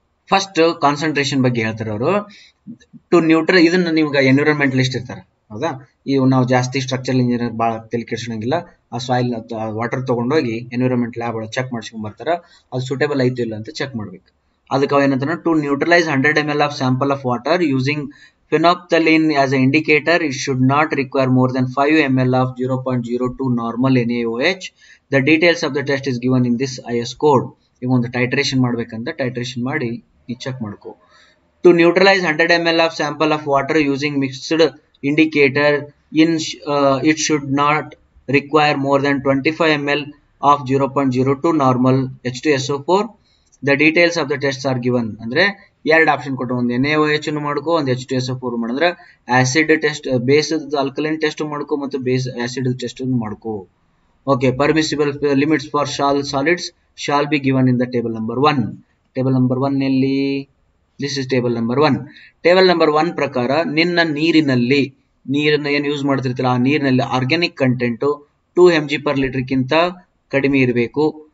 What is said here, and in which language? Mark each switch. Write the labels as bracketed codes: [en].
[kn] First concentration ಬಗ್ಗೆ ಹೇಳ್ತಾರೆ ಅವರು. ಟು ನ್ಯೂಟ್ರಲ್, ಇದನ್ನ ನಿಮ್ಗೆ ಎನ್ವಿರಾನ್ಮೆಂಟಲಿಸ್ಟ್ ಇರ್ತಾರೆ, ಹೌದಾ? ಇವು ನಾವು ಜಾಸ್ತಿ ಸ್ಟ್ರಕ್ಚರಲ್ ಇಂಜಿನಿಯರ್ ಭಾಳ ತಲೆ ಕೆಡ್ಸೋಂಗಿಲ್ಲ. ಆ ಸಾಯಿಲ್ ವಾಟರ್ ತಗೊಂಡೋಗಿ ಎನ್ವಿರಾನ್ಮೆಂಟ್ ಲ್ಯಾಬ್ ಒಳಗೆ ಚೆಕ್ ಮಾಡ್ಸ್ಕೊಂಡ್ ಬರ್ತಾರ, ಅದು ಸೂಟೇಬಲ್ ಐತಿ ಇಲ್ಲ ಅಂತ ಚೆಕ್ ಮಾಡ್ಬೇಕು. ಅದಕ್ಕೆ ಏನಂತಾರ, [en] To neutralise 100 ml of sample of water using phenolphthalein as an indicator, it should not require more than 5 ml of 0.02 normal NaOH. The details of the test is given in this IS code. [kn] ಈಗ ಒಂದು titration ಮಾಡ್ಬೇಕಂತ titration ಮಾಡಿ ನೀವು check ಮಾಡ್ಕೋ. [en] To neutralise 100 ml of sample of water using mixed indicator, it should not require more than 25 ml of 0.02 normal H2SO4. The details of the tests are given. [kn] ಅಂದ್ರೆ ಎರಡು option ಕೊಟ್ಟು ಒಂದು NaOH ಮಾಡ್ಕೋ ಒಂದು H2SO4 ಮಾಡಿದ್ರೆ acid test base alkaline test ಮಾಡ್ಕೋ ಮತ್ತು base acid test ಮಾಡ್ಕೋ. [en] Okay, permissible limits for solids shall be given in the table number 1. [kn] Table number 1 ನಲ್ಲಿ [en] this is table number 1. [kn] Table number 1 ಪ್ರಕಾರ ನಿನ್ನ ನೀರನ್ನ ಏನು ಯೂಸ್ ಮಾಡ್ತಿರ್ತೀರ ಆ ನೀರಿನಲ್ಲಿ organic content 2 mg per liter ಗಿಂತ ಕಡಿಮೆ ಇರಬೇಕು.